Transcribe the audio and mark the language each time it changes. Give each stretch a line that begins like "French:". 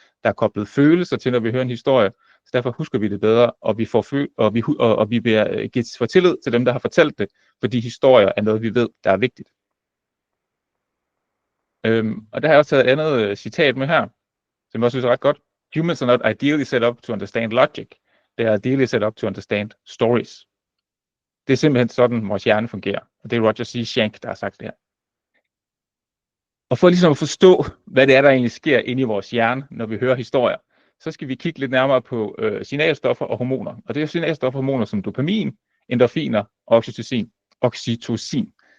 Danish: Der er koblet følelser til, når vi hører en historie, så derfor husker vi det bedre, og vi bliver for tillid til dem, der har fortalt det, fordi historier er noget, vi ved, der er vigtigt. Og der har jeg også taget et andet citat med her, som jeg også synes er ret godt.
English: Humans are not ideally set up to understand logic. They are ideally set up to understand stories.
Danish: Det er simpelthen sådan, vores hjerne fungerer. Og det er Roger C. Schenck, der har sagt det her. Og for ligesom at forstå, hvad det er, der egentlig sker inde i vores hjerne, når vi hører historier, så skal vi kigge lidt nærmere på signalstoffer og hormoner. Og det er signalstoffer og hormoner som dopamin, endorfiner og oxytocin.